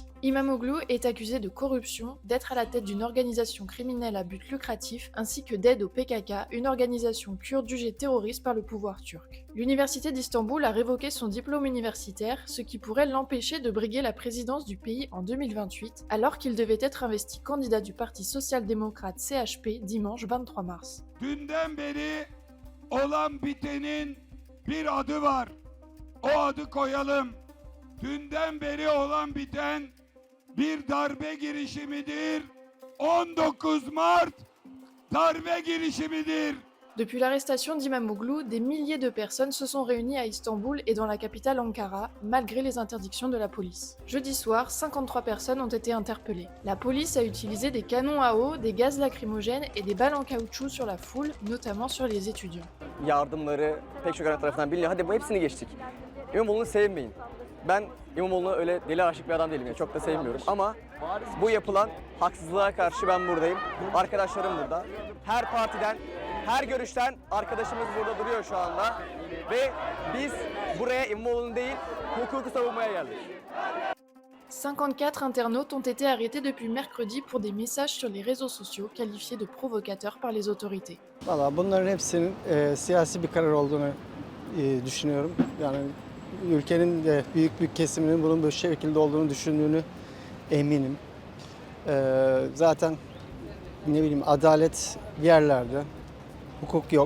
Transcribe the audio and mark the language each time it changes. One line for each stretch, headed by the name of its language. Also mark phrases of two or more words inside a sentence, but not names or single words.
French: İmamoğlu est accusé de corruption, d'être à la tête d'une organisation criminelle à but lucratif, ainsi que d'aide au PKK, une organisation kurde jugée terroriste par le pouvoir turc. L'université d'Istanbul a révoqué son diplôme universitaire, ce qui pourrait l'empêcher de briguer la présidence du pays en 2028, alors qu'il devait être investi candidat du parti social-démocrate CHP dimanche 23 mars.
Turkish: Dünden beri olan bitenin bir adı var. O adı koyalım. Dünden beri olan biten bir darbe girişimidir. 19 Mart darbe girişimidir.
French: Depuis l'arrestation d'Imamoglu, des milliers de personnes se sont réunies à Istanbul et dans la capitale Ankara, malgré les interdictions de la police. Jeudi soir, 53 personnes ont été interpellées. La police a utilisé des canons à eau, des gaz lacrymogènes et des balles en caoutchouc sur la foule, notamment sur les étudiants.
Turkish: Yardımları pek çok ara tarafından biliniyor. Hadi bu hepsini geçtik. İmamoğlu'nu sevmeyin. Ben İmamoğlu'na öyle deli aşık bir adam değilim. Yani çok da sevmiyorum. Ama bu yapılan haksızlığa karşı ben buradayım. Arkadaşlarım burada. Her partiden, her görüşten arkadaşımız burada duruyor şu anda. Ve biz buraya İmamoğlu'nu değil, hukuku savunmaya geldik.
French: 54 internautes ont été arrêtés depuis mercredi pour des messages sur les réseaux sociaux qualifiés de provocateurs par les autorités.
Turkish: Valla bunların hepsinin siyasi bir karar olduğunu düşünüyorum. Yani ülkenin de büyük bir kesiminin bunun bu şekilde olduğunu düşündüğünü eminim. Zaten ne bileyim adalet bir yerlerde, hukuk yok.